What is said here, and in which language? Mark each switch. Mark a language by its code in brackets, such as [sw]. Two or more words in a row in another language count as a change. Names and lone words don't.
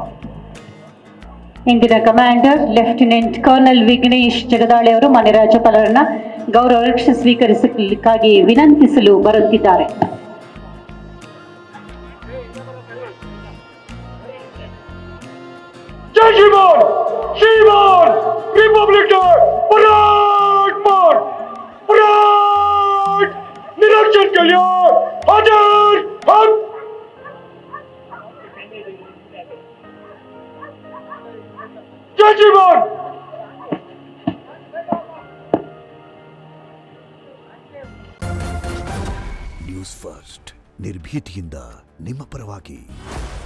[kn] ಇಂದಿನ ಕಮಾಂಡರ್ ಲೆಫ್ಟಿನೆಂಟ್ ಕರ್ನಲ್ ವಿಘ್ನೇಶ್ ಜಗದಾಳೆ ಅವರು ಮಾನ್ಯ ರಾಜ್ಯಪಾಲರನ್ನ ಗೌರವ ರಕ್ಷೆ ಸ್ವೀಕರಿಸಲಿಕ್ಕಾಗಿ ವಿನಂತಿಸಲು ಬರುತ್ತಿದ್ದಾರೆ. [hi] जय श्रीमान, श्रीमान, रिपब्लिक डे, [en] parade march, [hi] पराड, निरीक्षण के लिए हाजिर हम. जय श्रीमान. [kn] ನ್ಯೂಸ್ ಫಸ್ಟ್ ನಿರ್ಭೀತಿಯಿಂದ ನಿಮ್ಮ ಪರವಾಗಿ.